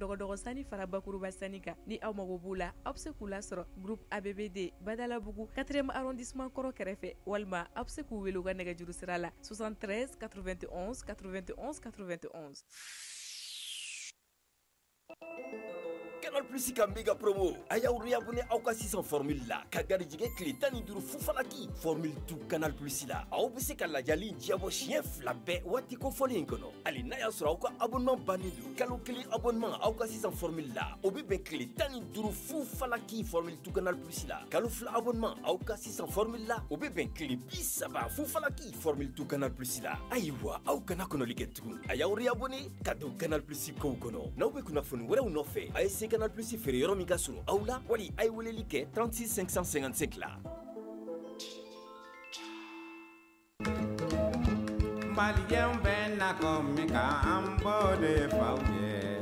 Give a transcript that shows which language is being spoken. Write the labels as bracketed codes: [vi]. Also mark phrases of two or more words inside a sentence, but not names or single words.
[bm] dɔgɔdɔgɔ sani fara bakuruba sani kan ni aw mago b'u la aw bɛ se k'u lasɔrɔ groupe ABBD badalabugu 4e arrondissement kɔrɔ kɛrɛfɛ walima aw bɛ se k'u wele u ka nɛgɛjuru sira la 73 91 91 91. Canal Plus ka [fr] méga promo [bm] a y'aw réabonné aw ka sisan formule la ka garijɛgɛ tile 15 fufalaki formule tu Canal Plus la aw bɛ se ka lajali diɲɛbɔ siɲɛ 2 bɛɛ waati kofɔlen in kɔnɔ hali n'a y'a sɔrɔ aw ka abonnement bannen don kalo 1 abonnement aw ka sisan formule la o bɛ bɛn tile 15 fufalaki formule tu Canal Plus la kalo 2 abonnement aw ka sisan formule la o bɛ bɛn tile 30 fufalaki formule tu Canal Plus la ayiwa aw kana kɔnɔli kɛ tugun a y'aw réabonné ka don Canal Plus kow kɔnɔ n'aw bɛ kunnafoni wɛrɛw nɔfɛ a ye se Canal Plus feere yɔrɔ min ka surun aw la wali a ye weleli kɛ 36 555 la. Malien bɛ na komi k'an bɔ de faw ye.